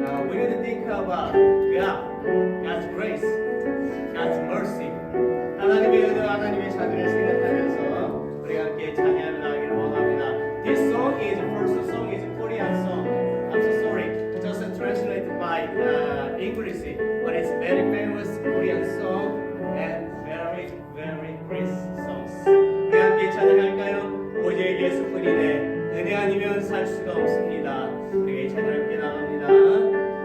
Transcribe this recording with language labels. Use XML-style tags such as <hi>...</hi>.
<en>We need to think about God, God's grace, God's mercy.</en> <ko>하나님의 은혜, 하나님의 자비를 생각하면서 우리 함께 찬양하며 나가기를 원합니다.</ko> <en>This song is first song is Korean song. I'm so sorry, just translated by English, but it's very famous Korean song and very great songs.</en> <ko>우리 함께 찬양할까요? 오직 예수뿐이네. 은혜 아니면 살 수가 없습니다. 우리 찬양 함께 나갑니다.</ko>